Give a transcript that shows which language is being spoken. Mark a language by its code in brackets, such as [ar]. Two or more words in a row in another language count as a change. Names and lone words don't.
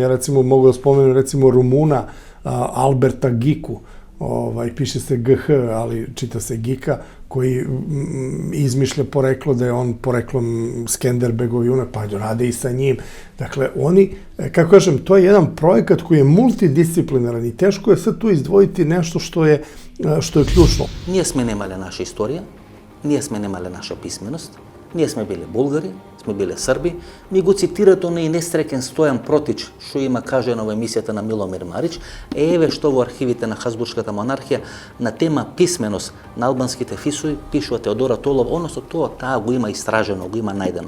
[sr] Ja recimo mogu da spomenem recimo Rumuna, Alberta Giku, piše se GH, ali čita se Gika, koji izmišlja poreklo da je on poreklom Skenderbegov junak, pa rade i sa njim. Dakle, oni, kako kažem, to je jedan projekat koji je multidisciplinaran i teško je sad tu izdvojiti nešto što je ključno. [mk] Ние сме немале наша историја, ние сме немале наша писменост, ние сме биле булгари, сме биле срби, ми го цитират оној несреќен Стојан Протич, што има кажано во емисијата на Миломир Марич, еве што во архивите на Хасбуршката монархија на тема писменост на албанските фисови пишува Теодора Толов, односно таа го има истражено, го има најдено.